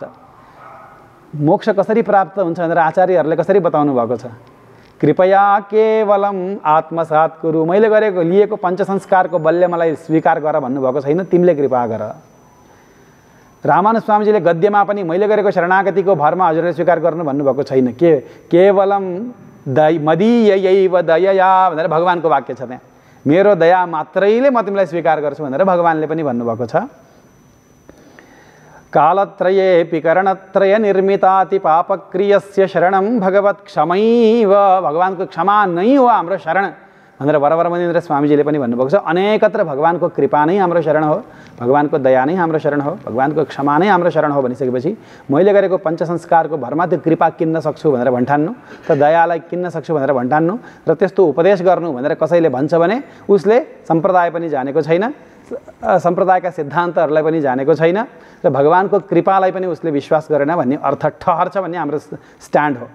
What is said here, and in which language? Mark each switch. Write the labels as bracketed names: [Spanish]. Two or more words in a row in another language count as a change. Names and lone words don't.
[Nepali] मोक्ष कसरी प्राप्त हुन्छ भनेर आचार्यहरूले कसरी बताउनु भएको छ? [Sanskrit] कृपया केवलम आत्मसात कुरु, [Nepali] मैले गरेको लिएको पञ्च संस्कारको बलले मलाई स्वीकार गर भन्नुभएको छैन, तिमीले कृपा गर। रामानुज स्वामीजीले गद्यमा पनि मैले गरेको शरणागतिको भरमा हजुरले स्वीकार गर्नु भन्नुभएको छैन। [Sanskrit] केवलम मदीयैव दयया [Nepali] भनेर भगवानको वाक्य छ त्यहाँ। मेरो दया मात्रैले म तिमीलाई स्वीकार गर्छु भनेर भगवानले पनि भन्नुभएको छ। [Sanskrit] कालत्रये करणत्रय निर्मिताति पापक्रियस्य शरणं भगवत् क्षमैव। [Nepali] भगवानको क्षमा नै हो हाम्रो शरण भनेर वरवर मनिन्द्र स्वामीजीले पनि भन्नुभएको छ। अनेकत्र भगवानको कृपा नै हाम्रो शरण हो, भगवानको दया नै हाम्रो शरण हो, भगवानको क्षमा नै हाम्रो शरण हो भनिसकेपछि मैले गरेको पञ्चसंस्कारको भरमा त्यो कृपा किन्न सक्छु भनेर भन्ठान्नु, त दयालाई किन्न सक्छु भनेर भन्ठान्नु र त्यस्तो उपदेश गर्नु भनेर कसैले भन्छ भने उसले सम्प्रदाय पनि जानेको छैन, सम्प्रदायका सिद्धान्तहरूलाई पनि जानेको छैन र भगवानको कृपालाई पनि उसले विश्वास गरेन भन्ने अर्थ ठहर्छ भन्ने हाम्रो स्ट्यान्ड हो।